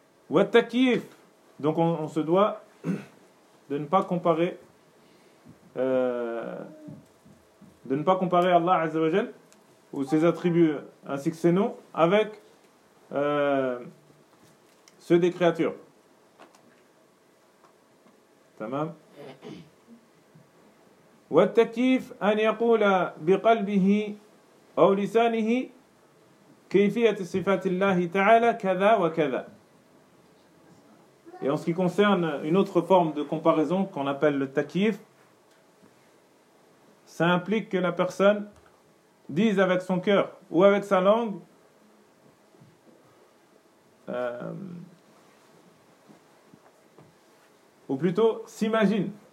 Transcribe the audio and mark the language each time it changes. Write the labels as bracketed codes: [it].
[fr] Wattakif. Donc on se doit de ne pas comparer Allah azza wa jal ou ses attributs ainsi que ses noms avec ceux des créatures. [ar] Tamam. والتكييف أن يقول بقلبه أو لسانه كيفية صفات الله تعالى كذا وكذا. [fr] Et en ce qui concerne une autre forme de comparaison qu'on appelle le takif, ça implique que la personne dise avec son cœur ou avec sa langue ou plutôt s'imagine.